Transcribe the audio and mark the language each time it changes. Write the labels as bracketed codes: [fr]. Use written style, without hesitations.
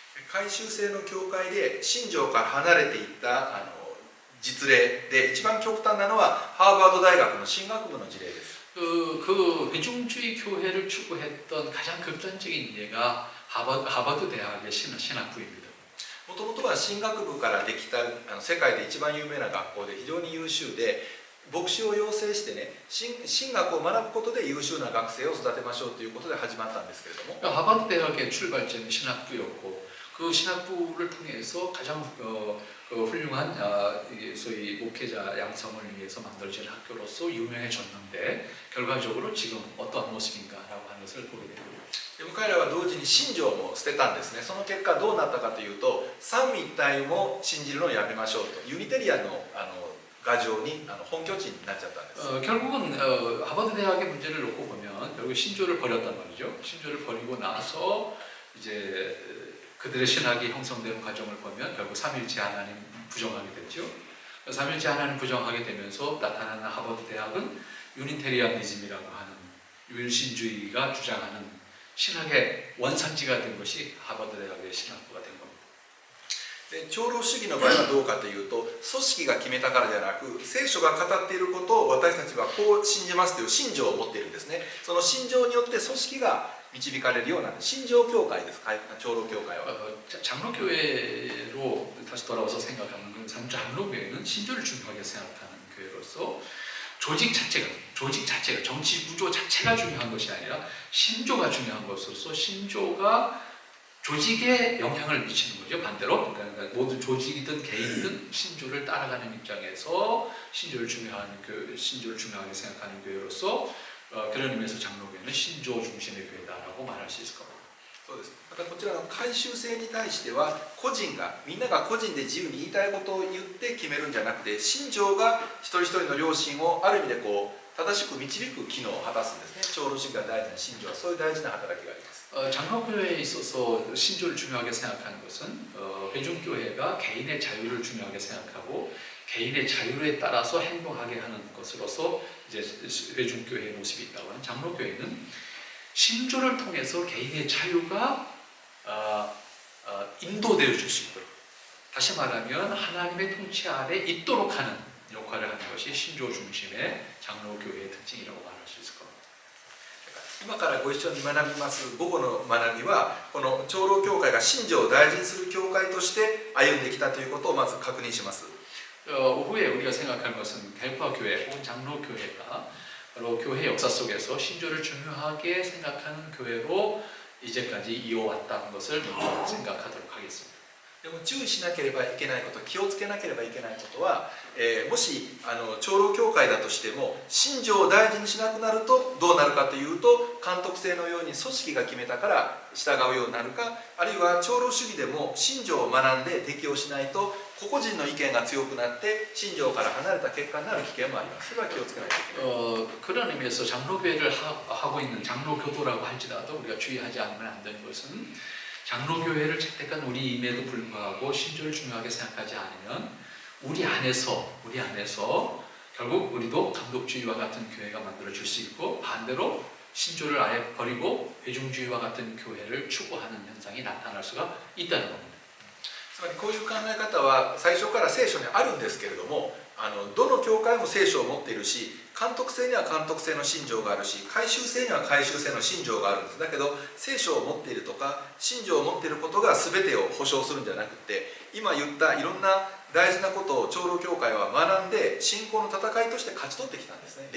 [ja] 回収制の教会で信条から離れていった実例で一番極端なのはハーバード大学の神学部の事例です。 [ko] 그 회중주의 교회를 추구했던 가장 극단적인 예가 하버드 대학의 신학부입니다. [ja] もともとは神学部からできた世界で一番有名な学校で非常に優秀で牧師を養成してね神学を学ぶことで優秀な学生を育てましょうということで始まったんですけれども [ko] 하버드 대학의 출발점이 신학부였고 그 신학부를 통해서 가장 훌륭한 소위 목회자 양성을 위해서 만들어진 학교로서 유명해졌는데 결과적으로 지금 어떠한 모습인가라고 하는 것을 보게 됩니다. [ja] でも彼らは同時に信条も捨てたんですね。その結果どうなったかというと三位一体を信じるのをやめましょうとユニテリアンの牙城に本拠地になっちゃったんです。 [ko] 결국은 하버드 대학의 문제를 놓고 보면 결국 신조를 버렸단 말이죠. 신조를 버리고 나서 이제 그들의 신학이 형성되는 과정을 보면 결국 삼일체 하나님 부정하게 됐죠. 삼일체 하나님 부정하게 되면서 나타나는 하버드 대학은 유니테리아니즘이라고 하는 유일신주의가 주장하는 신학의 원산지가 된 것이 하버드 대학의 신학부가 된 겁니다. [ja] で長老主義の場合はどうかというと組織が決めたからではなく聖書が語っていることを私たちはこう信じますという信条を持っているんですね。その信条によって組織が導かれるような信条教会です。長老教会は [ko] 장로교회로 다시 돌아와서 생각하면 그 장로교회는 신조를 중요하게 생각하는 교회로서 조직 자체가 정치 구조 자체가 중요한 것이 아니라 신조가 중요한 것으로서 신조가 조직에 영향을 미치는 거죠. 반대로 그러니까 모든 조직이든 개인이든 신조를 따라가는 입장에서 신조를 중요하게 생각하는 교회로서 그런 의미에서 장로교회는 신조 중심의 교회다라고 말할 수 있을 겁니다. [ja] そうです。またこちらの回収制に対してはみんなが個人で自由に言いたいことを言って決めるんじゃなくて信条が一人一人の良心をある意味で正しく導く機能を果たすんですね。長老主義が大事な信条はそういう大事な働きがあります。 [ko] 장로교회에 있어서 신조를 중요하게 생각하는 것은 회중교회가 개인의 자유를 중요하게 생각하고 개인의 자유에 따라서 행동하게 하는 것으로서 이제 회중교회의 모습이 있다고 하는 장로교회는 신조를 통해서 개인의 자유가 인도되어 줄 수 있도록 다시 말하면 하나님의 통치 아래 있도록 하는 역할을 하는 것이 신조 중심의 장로교회의 특징이라고 말할 수 있을 겁니다. [ja] 今からご一緒に学びます午後の学びはこの長老教会が信条を大事にする教会として歩んできたということをまず確認します。 [ko] 오후에 우리가 생각할 것은 대파교회 혹은 장로교회가 바로 교회 역사 속에서 신조를 중요하게 생각하는 교회로 이제까지 이어왔다는 것을 먼저 생각하도록 하겠습니다. [ja] でも注意しなければいけないこと気をつけなければいけないことは、もし長老教会だとしても信条を大事にしなくなるとどうなるかというと監督制のように組織が決めたから従うようになるかあるいは長老主義でも信条を学んで適応しないと個々人の意見が強くなって信条から離れた結果になる危険もあります。それは気をつけないといけない。 [ko] 그런 의미에서 장로교회를 하고 있는 장로교도라고 할지라도 우리가 주의하지 않으면 안 되는 것은 장로교회를 채택한 우리임에도 불구하고 신조를 중요하게 생각하지 않으면 우리 안에서 결국 우리도 감독주의와 같은 교회가 만들어질 수 있고 반대로 신조를 아예 버리고 회중주의와 같은 교회를 추구하는 현상이 나타날 수가 있다는 겁니다. [ja] つまりこういう考え方は最初から聖書にあるんですけれども、どの教会も聖書を持っているし、監督性には監督性の信条があるし、回収性には回収性の信条があるんです。だけど聖書を持っているとか信条を持っていることが全てを保証するんじゃなくて、今言ったいろんな大事なことを長老教会は学んで信仰の戦いとして勝ち取ってきたんですね。